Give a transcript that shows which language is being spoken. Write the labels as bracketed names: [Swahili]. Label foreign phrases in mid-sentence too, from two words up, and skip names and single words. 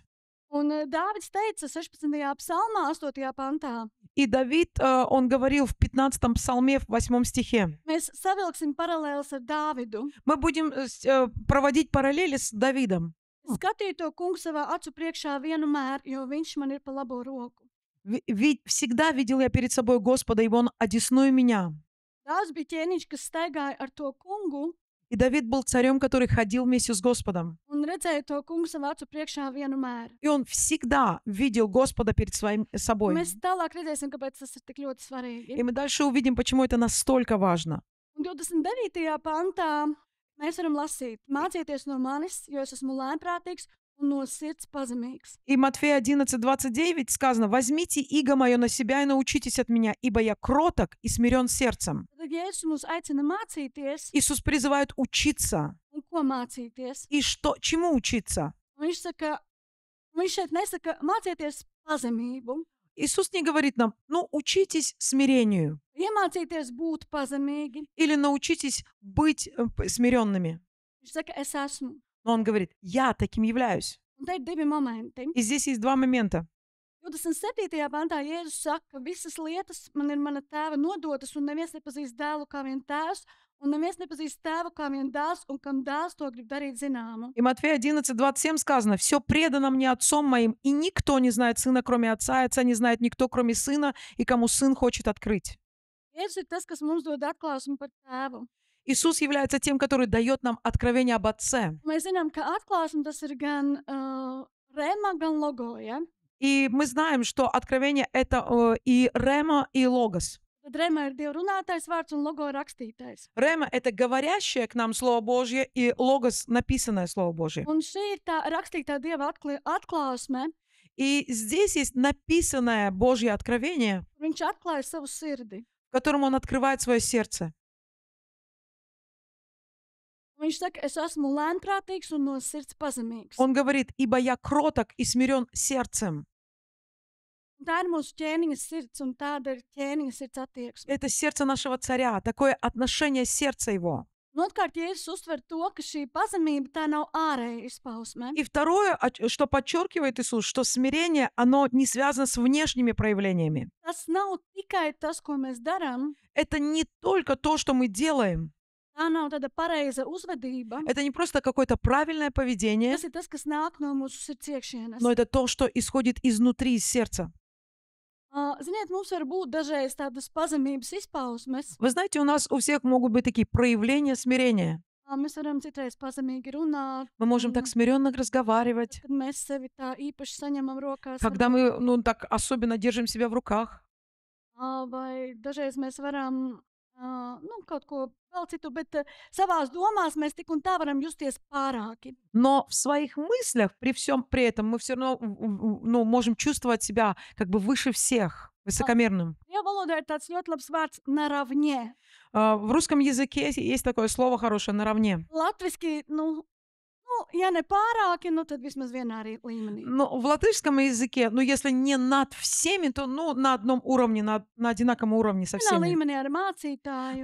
[Latvian] Un Dāvids teica 16. psalmā, 8. pantā, [Russian] И Давид, он говорил в 15 псалме, в 8 стихе. [Latvian] mēs savilksim paralēlus ar Dāvidu. [Russian] Мы будем проводить параллели с Давидом. [Latvian] Skatīju to kungu savā acu priekšā vienmēr, jo viņš man ir pa labo roku. [Russian] Всегда видел я перед собой Господа, и Он одесную меня. [Latvian] Dāvids bija ķēniņš, kas staigāja ar to kungu [Russian] И Давид был царем, который ходил вместе с Господом. [Latvian] un redzēja to kungu savā acu priekšā vienmēr. [Russian] И он всегда видел Господа перед собой. [Latvian] Mēs tālāk redzēsim, kāpēc tas ir tik ļoti svarīgi. [Russian] И мы дальше увидим, почему это настолько важно. [Latvian] Un 29. pantā mēs varam lasīt: mācieties no manis, jo es esmu lēnprātīgs un no sirds pazemīgs. [Russian] И Матфея 11:29 сказано: «Возьмите иго мое на себя и научитесь от меня, ибо я кроток и смирен сердцем». [Latvian] Tad Jēzus mūs aicina mācīties, [Russian] Иисус призывает учиться. [Latvian] un ko mācīties? [Russian] И чему учиться? [Latvian] Viņš saka, viņš šeit nesaka, mācieties pazemību, [Russian] Иисус не говорит нам, учитесь смирению [Latvian] iemācīties būt pazemīgi. [Russian] или научитесь быть смиренными. [Latvian] Viņš saka, es esmu. [Russian] Но Он говорит, я таким являюсь. [Latvian] Un te ir divi momenti. [Russian] И здесь есть два момента. [Latvian] 27. pantā Jēzus saka, ka visas lietas man ir mana tēva nodotas, un neviens nepazīst dēlu kā vien tēvs, un neviens nepazīst tēvu kā vien dēls, un kam dēls to grib darīt zināmu. [Russian] И Матфея 11:27 сказано: «Все предано мне Отцом моим, и никто не знает Сына, кроме Отца, и Отца не знает никто, кроме Сына, и кому Сын хочет открыть». [Latvian] Jēzus ir tas, kas mums dod atklāsmi par tēvu. [Russian] Иисус является тем, который дает нам откровение об Отце. [Latvian] Mēs zinām, ka atklāsme tas ir gan rema, gan logo, ja? [Russian] И мы знаем, что откровение — это и рема, и логос. [Latvian] Tad rema ir Dieva runātais vārds un logo rakstītais. [Russian] Рема — это говорящее к нам Слово Божье, и логос — написанное Слово Божье. [Latvian] Un šī ir tā rakstītā Dieva atklāsme. [Russian] И здесь есть написанное Божье откровение, [Latvian] Viņš atklāja savu sirdi. [Russian] в котором Он открывает свое сердце. [Latvian] Viņš saka, es esmu lēnprātīgs un no sirds pazemīgs. [Russian] Он говорит: «Ибо я кроток и смирен сердцем». [Latvian] Tā ir mūsu ķēniņa sirds, un tāda ir ķēniņa sirds attieksme. [Russian] Это сердце нашего царя, такое отношение сердца его. [Latvian] Un otrkārt, Jēzus uztver to, ka šī pazemība tā nav ārēja izpausme. [Russian] И второе, что подчеркивает Иисус, что смирение, оно не связано с внешними проявлениями. [Latvian] Tas nav tikai tas, ko mēs darām. [Russian] Это не только то, что мы делаем. [Latvian] Tā nav tāda pareiza uzvedība. [Russian] Это не просто какое-то правильное поведение, [Latvian] Tas ir tas, kas nāk no mūsu sirds iekšienes. [Russian] но это то, что исходит изнутри, из сердца. [Latvian] Ziniet, mums var būt dažreiz tādas pazemības izpausmes. [Russian] Вы знаете, у нас у всех могут быть такие проявления смирения. [Latvian] Mēs varam citreiz pazemīgi runāt, [Russian] Мы можем так смиренно разговаривать, [Latvian] kad mēs sevi tā īpaši saņemam rokās. [Russian] когда мы, так особенно держим себя в руках. [Latvian] Vai dažreiz mēs varam kaut ko vēl citu, bet savās domās mēs tik un tā varam justies pārāki. [Russian] Но в своих мыслях, при всем при этом, мы все равно ну, можем чувствовать себя как бы выше всех, высокомерным. [Latvian] Dievu valodā ir tāds ļoti labs vārds naravņē. [Russian] В русском языке есть такое слово хорошее «наравне». [Latvian] Latviski, ja ne pārāki, tad vismaz vienā līmenī. [Russian] Но в латышском языке, ну, если не над всеми, то, ну, на одном уровне, на одинаковом уровне со [Latvian] Vienā [Russian] всеми. [Latvian] līmenī ar mācītāju.